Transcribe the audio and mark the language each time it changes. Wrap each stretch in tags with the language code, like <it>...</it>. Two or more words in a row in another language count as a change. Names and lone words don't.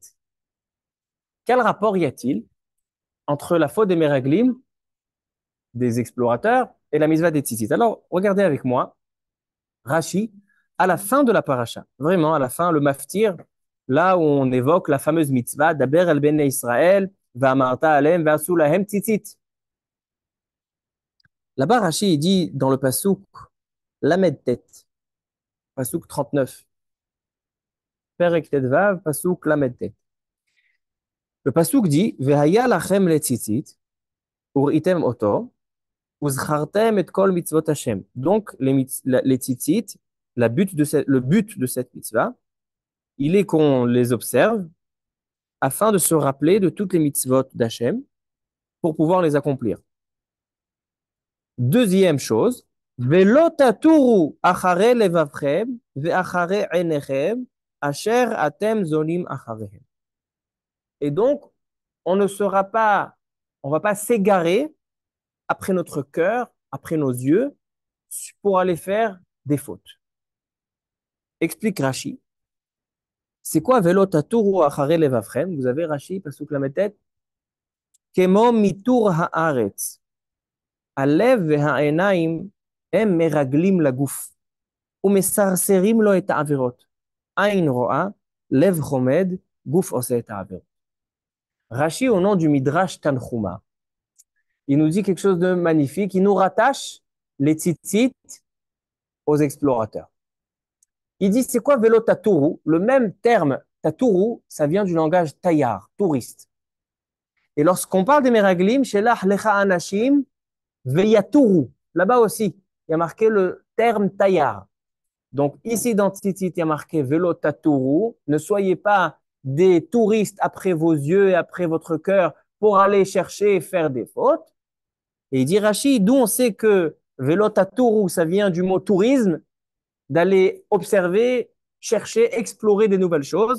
<fr>Quel rapport y a-t-il entre la faute des Meraglim, des explorateurs, et la mitzvah des tzitzit? Alors, regardez avec moi, Rashi, à la fin de la paracha, vraiment à la fin, le maftir, là où on évoque la fameuse mitzvah d'</fr> <he>דבר אל בני ישראל, ואמרת אלהם ועשו להם ציצת.</he> <fr>Là-bas, Rashi, il dit dans le pasouk,</fr> <he>למד טית פסוק 39 פרק טו פסוק למד טית.</he> <fr>Le pasouk dit,</fr> <he>והיה לכם לציצת וראיתם אתו וזכרתם את כל מצות השם.</he> <fr>Donc, les tzitzit, le but de cette mitzvah, il est qu'on les observe afin de se rappeler de toutes les mitzvot d'Hachem pour pouvoir les accomplir. Deuxième chose,</fr> <he>ולא תתורו אחרי לבבכם ואחרי עיניכם אשר אתם זנים אחריהם.</he> <fr>Et donc, on va pas s'égarer après notre cœur, après nos yeux, pour aller faire des fautes. Explique Rashi. C'est quoi</fr> <he>ולא תתורו אחרי לבבכם?</he> <fr>Vous avez Rashi, pasuk la tête.</fr> <he>כמו מתור הארץ. הלב והעיניים הם מרגלים לגוף ומסרסרים לו את העבירות. עין רואה, לב חומד, גוף עושה את העבירות.</he> <fr>Rashi, au nom du Midrash Tanchuma, il nous dit quelque chose de magnifique. Il nous rattache les tzitzit aux explorateurs. Il dit, c'est quoi</fr> <he>ולא תתורו?</he> <fr>Le même terme, taturu, ça vient du langage tayyar, touriste. Et lorsqu'on parle des meraglim,</fr> <he>שלח לך אנשים ויתורו,</he> <fr>là-bas aussi, il y a marqué le terme taillard. Donc ici dans Tzitzit, il y a marqué</fr> <he>ולא תתורו.</he> <fr>Ne soyez pas des touristes après vos yeux et après votre cœur pour aller chercher et faire des fautes. Et il dit Rashi, d'où on sait que</fr> <he>ולא תתורו,</he> <fr>ça vient du mot tourisme, d'aller observer, chercher, explorer des nouvelles choses.</fr>